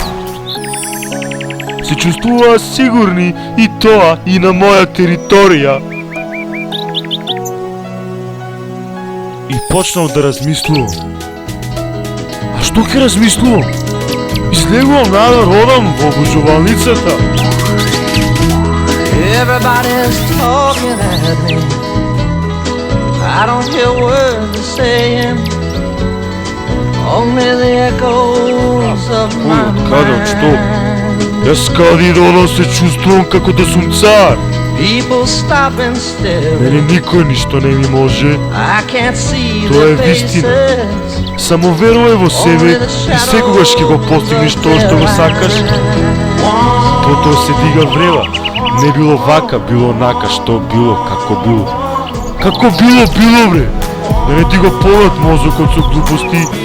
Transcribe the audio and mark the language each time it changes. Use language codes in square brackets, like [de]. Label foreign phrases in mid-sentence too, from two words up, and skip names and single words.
[mk] Се чувствуваа сигурни и тоа и на моја територија. И почнав да размислувам. А што ќе размислувам? Излегувам надвор, одам во обложувалницата. [en] Everybody's talking at me. I don't hear words they're saying. Only the echoes of my [mk] Каде, што? [en] mind. [mk] Јас каде да одам се чувствувам како да сум цар. [en] People stop and stare. [mk] Мене никој ништо не ми може. [en] I can't see [mk] Тоа е [en] the [mk] вистина. [en] faces. [mk] Само верувај во себе и секогаш ќе го постигнеш тоа што го сакаш. Потоа се дига врева. Не било вака, било онака, што било, како било. Како било, бре. Да не ти го полат мозокот со глупости.